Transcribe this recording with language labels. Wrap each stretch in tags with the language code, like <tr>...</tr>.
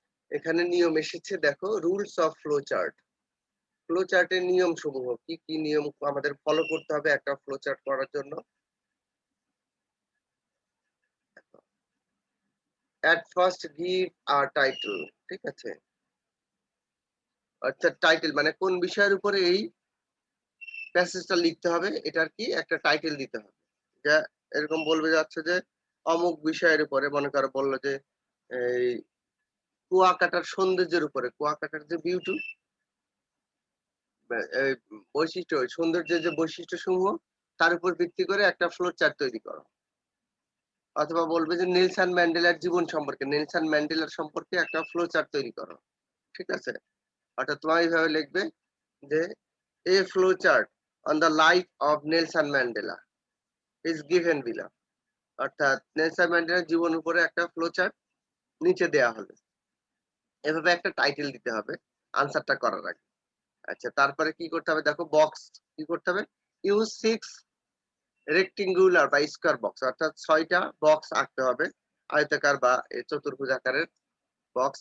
<bn>এখানে নিয়ম এসেছে দেখো, rules of flow chart. Flow চার্টের নিয়ম সমূহ কি কি নিয়ম আমাদের ফলো করতে হবে একটা ফ্লো চার্ট করার জন্য?</bn> <en>at first give a title,</en> <bn>ঠিক আছে? অর্থাৎ টাইটেল মানে কোন বিষয়ের উপরে এই প্যাসেজটা লিখতে হবে এটার কি একটা টাইটেল দিতে হবে। যা এরকম বলবে যাচ্ছে যে অমুক বিষয়ের উপরে, মনে করো বললো যে এই কুয়াকাটার সৌন্দর্যের উপরে, কুয়াকাটার যে বিউটি, এই বৈশিষ্ট্য, সৌন্দর্যের যে বৈশিষ্ট্য সমূহ তার উপর ভিত্তি করে একটা ফ্লো চার্ট তৈরি করো। অথবা বলবে যে নেলসন ম্যান্ডেলার জীবন সম্পর্কে, নেলসন ম্যান্ডেলার সম্পর্কে একটা ফ্লো চার্ট তৈরি করো। ঠিক আছে? অর্থাৎ তোমরা এইভাবে লিখবে যে</bn> <en>a flow chart on the life of Nelson Mandela is given below.</en> <bn>অর্থাৎ নেলসন ম্যান্ডেলার জীবনের উপরে একটা ফ্লো চার্ট নিচে দেয়া হলো। এভাবে একটা টাইটেল দিতে হবে আনসারটা করার আগে। আচ্ছা, তারপরে কি করতে হবে দেখো, বক্স কি করতে হবে, ইউজ 6 রেক্টেঙ্গুলার বা স্কয়ার বক্স, অর্থাৎ 6টা বক্স আঁকতে হবে আয়তাকার বা চতুর্ভুজ আকারের বক্স।</bn>